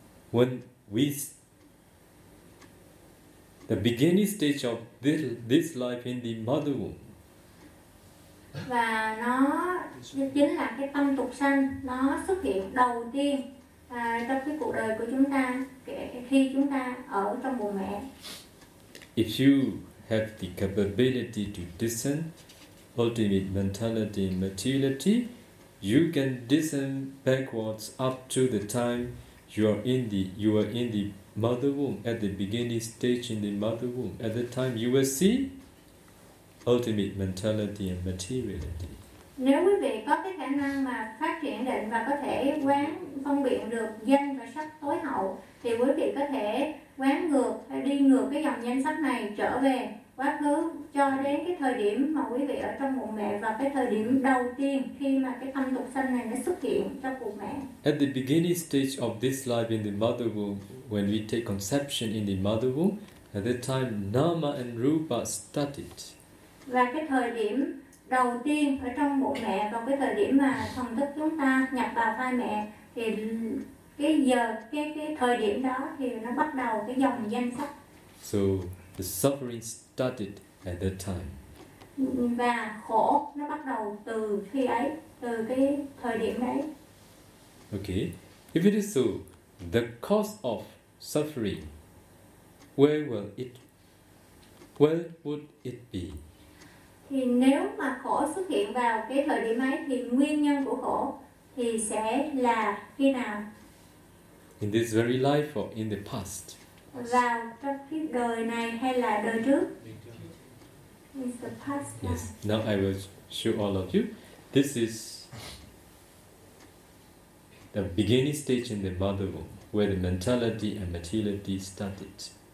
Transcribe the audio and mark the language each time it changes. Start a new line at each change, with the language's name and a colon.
English: When we the beginning stage of this life in the mother womb.
Vietnamese: Và nó chính là cái tâm tục sanh, nó xuất hiện đầu tiên trong cái cuộc đời của chúng ta khi chúng ta ở trong bụng mẹ.
English: If you have the capability to discern ultimate mentality and materiality, you can discern backwards up to the time you are in the mother womb, at the beginning stage in the mother womb, at the time you will see ultimate mentality and materiality.
Vietnamese: Nếu quý vị có cái khả năng mà phát triển định và có thể quán phân biệt được danh và sắc tối hậu, thì quý vị có thể quán ngược, đi ngược cái dòng danh sắc này trở về quá khứ cho đến cái thời điểm mà quý vị ở trong bụng mẹ và cái thời điểm đầu tiên khi mà cái tâm tục sanh này nó xuất hiện trong bụng mẹ.
English: At the beginning stage of this life in the mother womb, when we take conception in the mother womb, at that time nama and rupa started.
Vietnamese: Và cái thời điểm đầu tiên ở trong bụng mẹ và cái thời điểm mà thần thức chúng ta nhập vào thai mẹ thì cái thời điểm đó thì nó bắt đầu cái dòng danh sắc.
English: So the suffering started at that time.
Vietnamese: Và khổ nó bắt đầu từ khi ấy, từ cái thời điểm đấy.
English: Okay, if it is so, the cause of suffering, where would it be?
Vietnamese: Thì nếu mà khổ xuất hiện vào cái thời điểm ấy thì nguyên nhân của khổ thì sẽ là khi nào?
English: In this very life or in the past?
Vietnamese: Vào trong cái đời này hay là đời trước?
English: It's the past. Yes, now I will show all of you. This is the beginning stage in the mother womb where the mentality and materiality started.